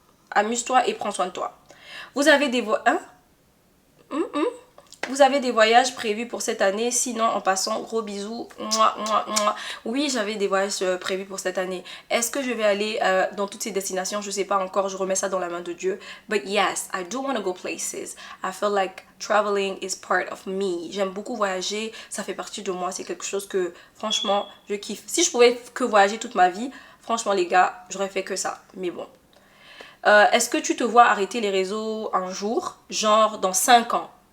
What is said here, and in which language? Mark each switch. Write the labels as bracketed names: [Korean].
[French] Amuse-toi et prends soin de toi. Vous avez des Vous avez des voyages prévus pour cette année? Sinon, en passant, gros bisous. Mouah, mouah, mouah. Oui, j'avais des voyages prévus pour cette année. Est-ce que je vais aller dans toutes ces destinations? Je sais pas encore, je remets ça dans la main de Dieu. [English] But yes, I do want to go places. I feel like traveling is part of me. [French] J'aime beaucoup voyager, ça fait partie de moi. C'est quelque chose que, franchement, je kiffe. Si je pouvais que voyager toute ma vie, franchement, les gars, j'aurais fait que ça. Mais bon. Est-ce que tu te vois arrêter les réseaux un jour? Genre dans 5 ans?